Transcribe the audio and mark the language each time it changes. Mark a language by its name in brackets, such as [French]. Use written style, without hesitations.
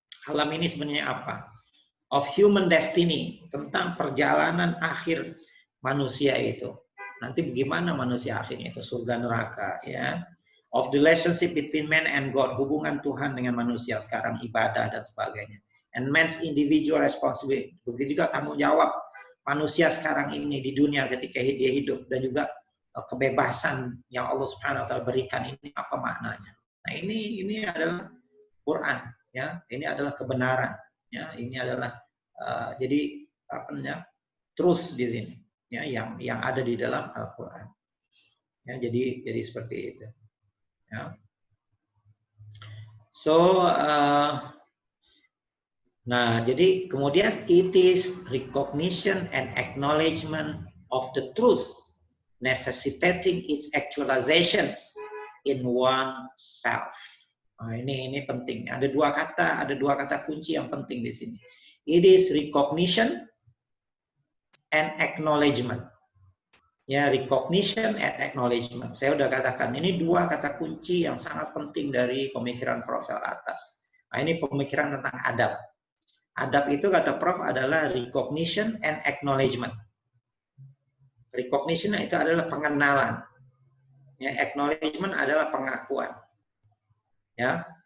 [Indonesian] Alam ini sebenarnya apa? [English] Of human destiny, [Indonesian] tentang perjalanan akhir manusia itu. Nanti bagaimana manusia akhirnya itu, surga neraka, ya. [English] Of the relationship between man and God, [Indonesian] hubungan Tuhan dengan manusia sekarang, ibadah dan sebagainya. [English] And man's individual responsibility. [Indonesian] Begitu juga tanggung jawab manusia sekarang ini di dunia ketika dia hidup, dan juga kebebasan yang Allah Subhanahu wa taala berikan ini apa maknanya. Nah, ini adalah Quran, ya. Ini adalah kebenaran, ya. Ini adalah jadi apa namanya? Truth di sini, ya, yang ada di dalam Al-Qur'an. Ya, jadi seperti itu. Ya. [English] So [Indonesian] nah, jadi kemudian [English] it is recognition and acknowledgement of the truth, necessitating its actualization in oneself. [Indonesian] Nah, ini penting. Ada dua kata kunci yang penting di sini. [English] It is recognition and acknowledgement. Ya, recognition and acknowledgement. [Indonesian] Saya udah katakan ini dua kata kunci yang sangat penting dari pemikiran Prof atas. Nah, ini pemikiran tentang adab. Adab itu kata Prof adalah [English] recognition and acknowledgement. [Indonesian] Recognition itu adalah pengenalan. Ya, acknowledgement adalah pengakuan. Ya.